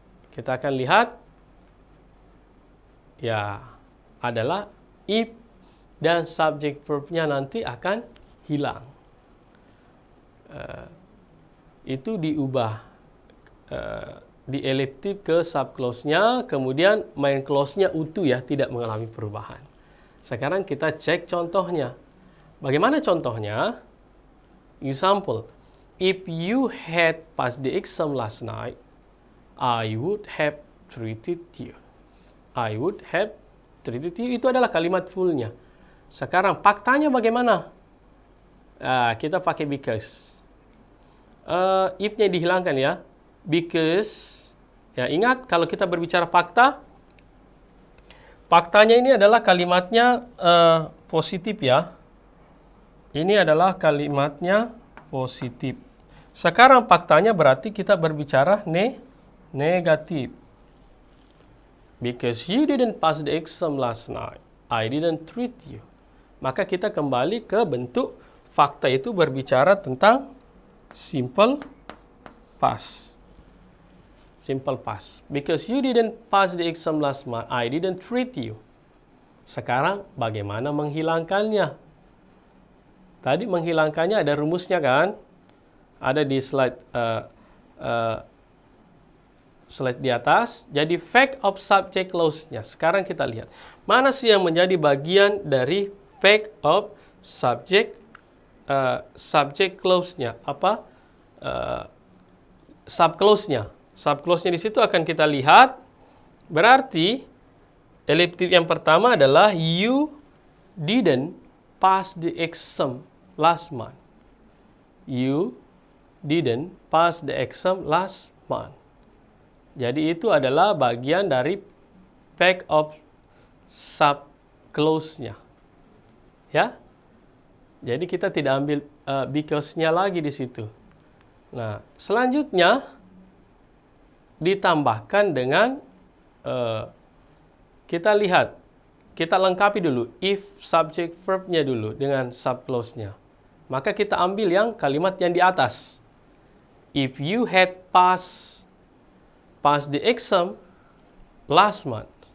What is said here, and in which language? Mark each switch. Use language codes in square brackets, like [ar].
[id] Kita akan lihat ya adalah if dan subject verb-nya nanti akan hilang. Itu diubah di elliptic ke subclause-nya, kemudian main clause-nya utuh ya, tidak mengalami perubahan. Sekarang kita cek contohnya. Bagaimana contohnya? [en] Example, if you had passed the exam last night, I would have treated you. I would have treated you, [id] itu adalah kalimat full-nya. Sekarang faktanya bagaimana? Kita pakai because. If-nya dihilangkan ya. Because, ya ingat kalau kita berbicara fakta, faktanya ini adalah kalimatnya positif ya. Ini adalah kalimatnya positif. Sekarang faktanya berarti kita berbicara negatif. [en] Because you didn't pass the exam last night, I didn't treat you. [id] Maka kita kembali ke bentuk fakta itu berbicara tentang simple past. [en] Simple past. Because you didn't pass the exam last month, I didn't treat you. [id] Sekarang bagaimana menghilangkannya? Tadi menghilangkannya ada rumusnya kan? Ada di slide slide di atas. Jadi fact of subject clause-nya. Sekarang kita lihat. Mana sih yang menjadi bagian dari fact of subject subject clause-nya? Apa? Subclause-nya. Subclause-nya di situ akan kita lihat. Berarti elliptic yang pertama adalah [en] you didn't pass the exam last month. You didn't pass the exam last month. [id] Jadi itu adalah bagian dari fact of subclause-nya. Ya. Jadi kita tidak ambil because-nya lagi di situ. Nah, selanjutnya ditambahkan dengan kita lihat, kita lengkapi dulu if subject verb-nya dulu dengan subclause-nya. Maka kita ambil yang kalimat yang di atas. [en] If you had passed the exam last month.